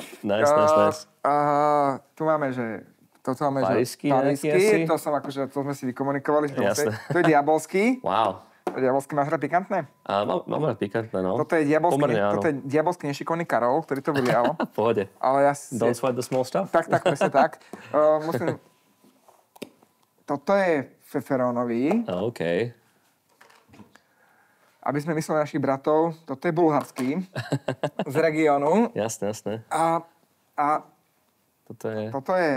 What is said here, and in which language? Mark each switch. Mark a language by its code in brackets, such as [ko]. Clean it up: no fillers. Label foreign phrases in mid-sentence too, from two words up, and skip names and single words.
[sk] Nice. Tu máme, že toto máme, parížsky, to som akože, to sme si vykomunikovali, že to je diabolský. Wow. Diabolský, máš rád pikantné? Mám rád pikantné, no. Toto je diabolský nešikovný Karol, ktorý to vylial. Pohode. Ale [en] Don't sweat the small stuff? [sk] Tak, presne tak. Toto je feferónový. OK. Aby sme mysleli našich bratov, toto je bulharský. Z regiónu. Jasné. A toto je